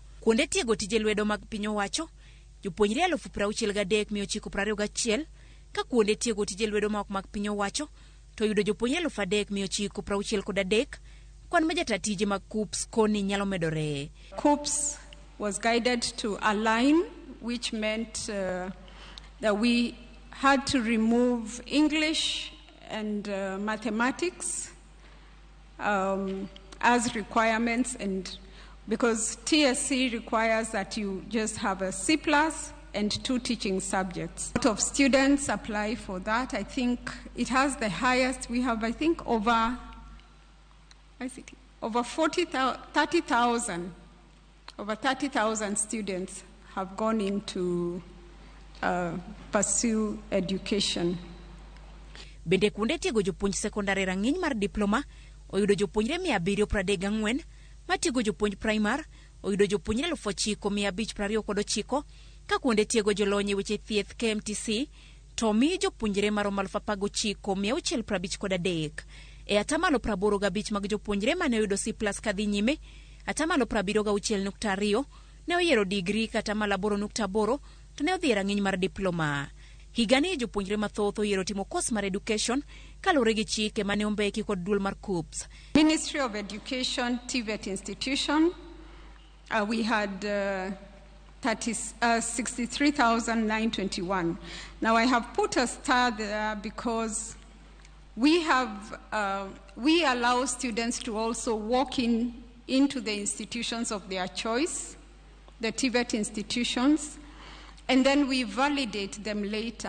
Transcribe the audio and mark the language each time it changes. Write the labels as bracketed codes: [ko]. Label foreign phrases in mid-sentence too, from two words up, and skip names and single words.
[luo] Kuonde tiego tije lwedo mag piny owacho jopuonjre 63,921 ka kuonde tiego tije lwedo ma ok mag piny owacho to oyudo jopuonjre 3,963. Kwan ma jatatije mag KUPS koni nyalo medore. [en] KUPS was guided to align, which meant that we had to remove English and mathematics as requirements, and because TSC requires that you just have a C+ and 2 teaching subjects. A lot of students apply for that. I think it has the highest. We have, I think, over 30,000. Over 30,000 students have gone into pursue education. [luo] Bende kuonde tiego jopuonj sekondari rang'iny mar diploma oyudo jopuonjre 734, matiego jopuonj primar oyudo jopuonjre 9,529 ka kuonde tiego jolony e weche thieth KMTC to mi jopuonjre maromo 9,653. E atamalo 85 mag jopuonjre mane oyudo C+ kadhi nyime, atamalo 76.2 ne oyiero digri kata atamalo 8.8 to ne odhi rang'iny mar diploma. Higani jopuonjre mathoth oyiero timo course mar education kalure gi chike mane ombeki kod duol mar KUPS. [en] Ministry of Education TVET institution, we had 63,921. Now I have put a star there because we allow students to also walk into the institutions of their choice, the TVET institutions, and then we validate them later.